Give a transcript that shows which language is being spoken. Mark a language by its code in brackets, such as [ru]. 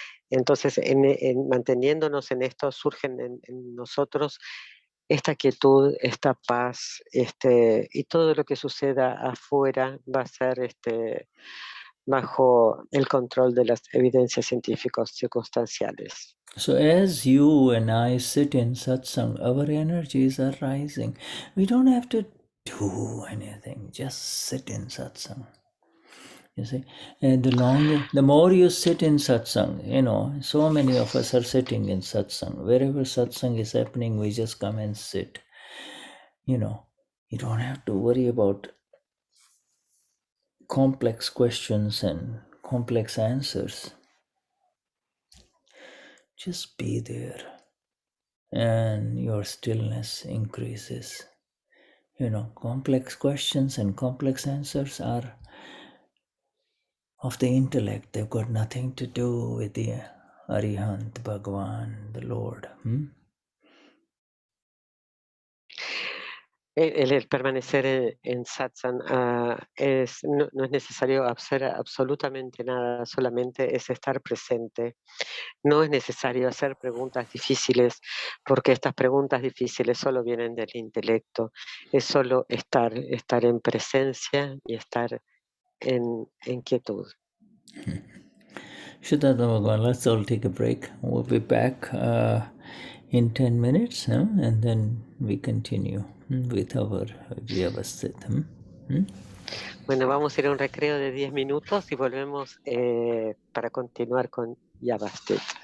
[es] Entonces, manteniéndonos en esto, surgen en nosotros esta quietud, esta paz, y todo lo que suceda afuera va a ser bajo el control de las evidencias científicas circunstanciales. [en] So as you and I sit in satsang, our energies are rising. We don't have to do anything, just sit in satsang. You see, and the more you sit in satsang, so many of us are sitting in satsang. Wherever satsang is happening, we just come and sit. You don't have to worry about complex questions and complex answers. Just be there, and your stillness increases. Complex questions and complex answers are of the intellect. They've got nothing to do with the Arihant, Bhagavan, the Lord. [es] El permanecer en satsang no es necesario hacer absolutamente nada, solamente es estar presente. No es necesario hacer preguntas difíciles, porque estas preguntas difíciles solo vienen del intelecto. Es solo estar en presencia y estar en quietud. [en] Shuddha, let's all take a break. We'll be back in 10 minutes, and then we continue with our Vyavasthit. [es] Bueno, vamos a ir a un recreo de 10 minutos y volvemos para continuar con Vyavasthit.